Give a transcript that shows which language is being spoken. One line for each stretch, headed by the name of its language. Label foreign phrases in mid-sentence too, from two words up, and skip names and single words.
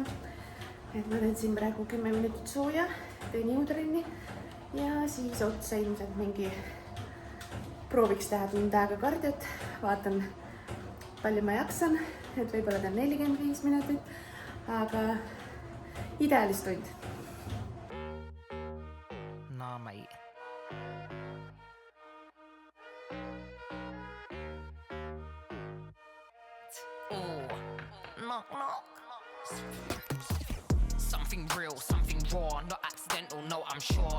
Estonian: Et ma teen siin praegu 10 minutit sooja, teen jõutrenni ja siis otsa ilmselt mingi prooviks teha tund aega kardiot, vaatan, palju ma jaksan, et võib-olla teen 45 minutit, aga ideaalis tund.
English: Nah, mate. Knock, knock. Something real, something raw, not accidental, no, I'm sure.